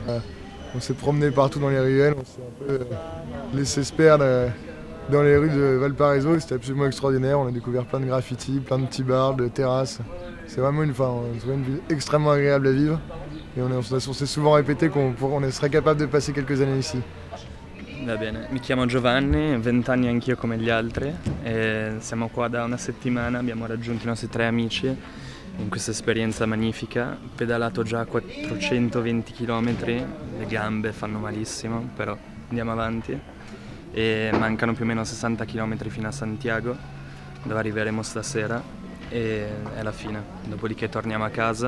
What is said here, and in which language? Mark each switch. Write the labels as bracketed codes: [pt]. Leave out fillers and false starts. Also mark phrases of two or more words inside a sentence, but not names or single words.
[fr] On s'est promené partout dans les ruelles, on s'est un peu laissé se perdre dans les rues de Valparaiso, c'était absolument extraordinaire. On a découvert plein de graffitis, plein de petits bars, de terrasses. C'est vraiment une ville extrêmement agréable à vivre et on s'est souvent répété qu'on serait capable de passer quelques années ici. [it] Va bene, mi chiamo Giovanni, 20 anni anch'io come gli altri e siamo qua da una settimana, abbiamo raggiunto i nostri 3 amici in questa esperienza magnifica, pedalato già 420 km, le gambe fanno malissimo, però andiamo avanti e mancano più o meno 60 km fino a Santiago, dove arriveremo stasera e è la fine, dopodiché torniamo a casa.